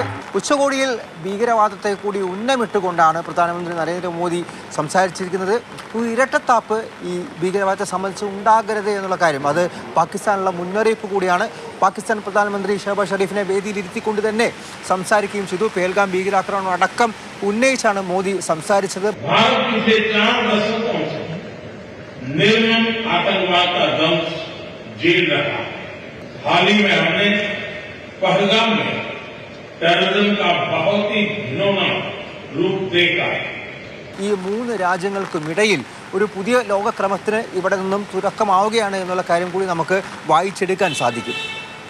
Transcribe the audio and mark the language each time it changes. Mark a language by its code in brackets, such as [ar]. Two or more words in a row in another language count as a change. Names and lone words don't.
[ml] ഉച്ചകോടിയിൽ ഭീകരവാദത്തെ കൂടി ഉന്നമിട്ടുകൊണ്ടാണ് പ്രധാനമന്ത്രി നരേന്ദ്രമോദി സംസാരിച്ചിരിക്കുന്നത്. ഒരു ഇരട്ടത്താപ്പ് ഈ ഭീകരവാദത്തെ സംബന്ധിച്ച് ഉണ്ടാകരുത് എന്നുള്ള കാര്യം, അത് പാകിസ്ഥാനുള്ള മുന്നറിയിപ്പ് കൂടിയാണ്. പാകിസ്ഥാൻ പ്രധാനമന്ത്രി ഷഹബാസ് ഷെരീഫിനെ വേദിയിലിരുത്തിക്കൊണ്ട് തന്നെ സംസാരിക്കുകയും ചെയ്തു. പേൽഗാം ഭീകരാക്രമണം അടക്കം ഉന്നയിച്ചാണ് മോദി സംസാരിച്ചത്. [hi] पहलगाम में टेररिज्म का बहुत ही घिनौना रूप देखा. [ml] ഈ 3 രാജ്യങ്ങൾക്കുമിടയിൽ ഒരു പുതിയ ലോകക്രമത്തിന് ഇവിടെ നിന്നും തുടക്കമാവുകയാണ് എന്നുള്ള കാര്യം കൂടി നമുക്ക് വായിച്ചെടുക്കാൻ സാധിക്കും.